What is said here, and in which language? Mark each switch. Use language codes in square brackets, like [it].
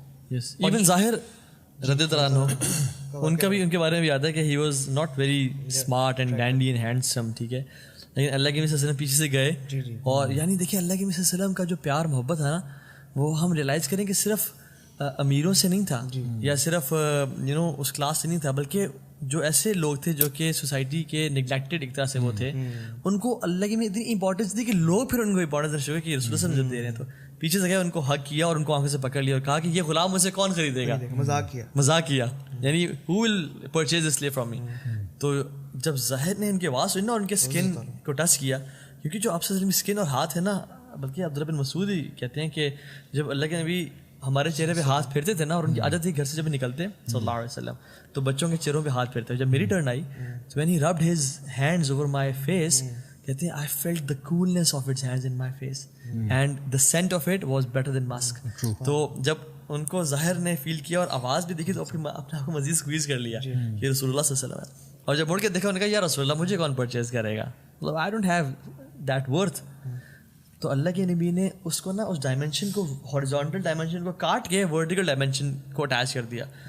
[ur] Even ظاہر رضی اللہ عنہ، ان کا بھی ان کے بارے میں بھی یاد ہے کہ [en] he was not very smart and dandy and handsome, [ur] ٹھیک ہے، لیکن اللہ کے نبی صلی اللہ علیہ وسلم پیچھے سے گئے اور یعنی دیکھیے اللہ کے نبی صلی اللہ علیہ وسلم کا جو پیار محبت ہے نا وہ ہم ریئلائز کریں کہ صرف امیروں سے نہیں تھا یا صرف اس کلاس سے نہیں تھا، بلکہ جو ایسے لوگ تھے جو کہ سوسائٹی کے نگلیکٹڈ ایک طرح سے وہ تھے، ان کو اللہ کی اتنی امپورٹنس دی کہ لوگ پھر ان کو امپورٹنس درشو کہ رسول اللہ صلی اللہ علیہ وسلم دے رہے ہیں. تو پیچھے سے گئے، ان کو حق کیا اور ان کو آنکھوں سے پکڑ لیا اور کہا کہ یہ غلام مجھ سے کون خریدے گا. مذاق کیا یعنی [en] who will purchase this slave from me. [ur] تو جب ظاہر نے ان کی آواز سنی نا اور ان کے اسکن کو ٹچ کیا، کیونکہ جو آپ سے اسکن اور ہاتھ ہے نا، بلکہ عبداللہ بن مسعود ہی کہتے ہیں کہ جب اللہ کے نبی ہمارے چہرے پہ ہاتھ پھیرتے تھے نا، اور ان کی عادت تھی گھر سے جب نکلتے صلی اللہ علیہ وسلم تو بچوں کے چہروں پہ ہاتھ پھیرتے. جب میری ٹرن آئی تو [en] when he rubbed his hands over my face، [ur] کہتے ہیں [en] I felt the coolness of its hands in my face and the scent of it was better than musk. [ur] تو جب ان کو ظاہر نے فیل کیا اور آواز بھی دیکھی تو اپنے آپ کو مزید سکویز کر لیا کہ رسول اللہ صلی اللہ علیہ وسلم ہے. اور جب مڑ کے دیکھا انہوں نے کہا یا رسول اللہ مجھے کون پرچیز کرے گا، مطلب [en] I don't have that worth. [ur] تو اللہ کے نبی نے اس کو نا اس ڈائمینشن کو، ہاریزونٹل ڈائمینشن کو کاٹ کے ورٹیکل ڈائمینشن کو اٹیچ کر دیا.